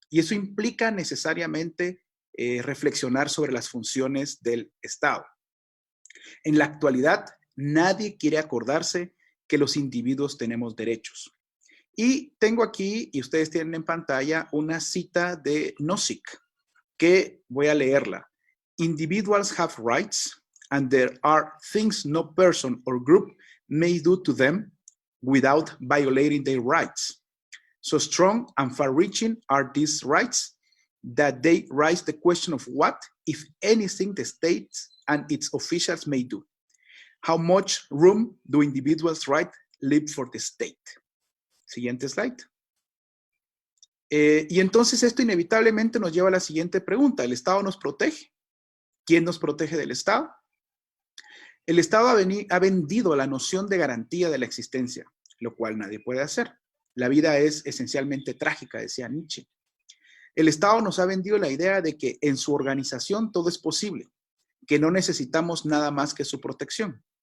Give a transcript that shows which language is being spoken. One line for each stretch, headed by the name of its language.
Spanish: Y eso implica necesariamente reflexionar sobre las funciones del Estado. En la actualidad, nadie quiere acordarse que los individuos tenemos derechos. Y tengo aquí, y ustedes tienen en pantalla, una cita de Nozick, que voy a leerla.
English: Individuals have rights, and there are things no person or group may do to them without violating their rights. So strong and far-reaching are these rights that they raise the question of what, if anything, the state and its officials may do. How much room do individuals' rights leave for the state?
Spanish: Siguiente slide. Y entonces esto inevitablemente nos lleva a la siguiente pregunta. ¿El Estado nos protege? ¿Quién nos protege del Estado? El Estado ha vendido la noción de garantía de la existencia, lo cual nadie puede hacer. La vida es esencialmente trágica, decía Nietzsche. El Estado nos ha vendido la idea de que en su organización todo es posible, que no necesitamos nada más que su protección.